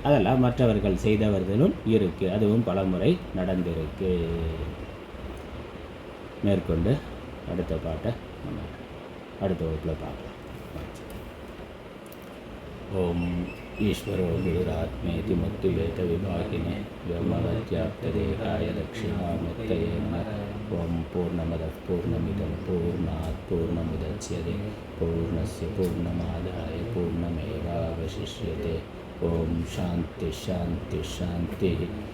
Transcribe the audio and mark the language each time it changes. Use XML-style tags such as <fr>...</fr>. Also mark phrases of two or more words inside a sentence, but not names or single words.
<ta>அதெல்லாம் மற்றவர்கள் செய்தவர்களும் இருக்குது, அதுவும் பலமுறை நடந்திருக்கு. மேற்கொண்டு அடுத்த பாட்டை நம்ம அடுத்த வகுப்பில் பார்க்கலாம்.</ta> <sa>ஓம் ஈஸ்வரோ குருராத்மேதி முக்திவேத விபாகினே व्योमवद्व्याप्तदेहाय दक्षिणामूर्तये नमः. ओम पूर्णमदः पूर्णमिदं पूर्णात् पूर्णमुदच्यते पूर्णस्य पूर्णमादाय पूर्णमेवावशिष्यते. ओम शान्ति शान्ति शान्तिः.</sa>